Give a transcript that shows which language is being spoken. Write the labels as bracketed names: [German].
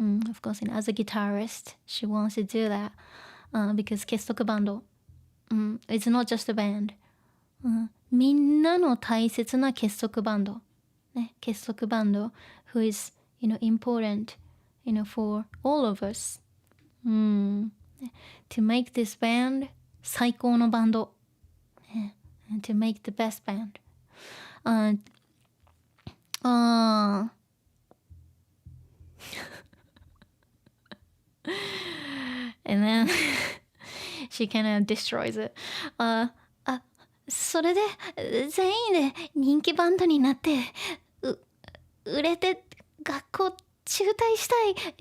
[English] Of course, as a guitarist, she wants to do that because Kessoku Band, it's not just a band. [Japanese] みんなの大切な結束バンド、結束バンド [English] who is, important, for all of us. To make this band [Japanese] 最高のバンド、 [English] and to make the best band. And then she kind of destroys it. [Japanese] それで全員で人気バンドになって売れて学校中退したい。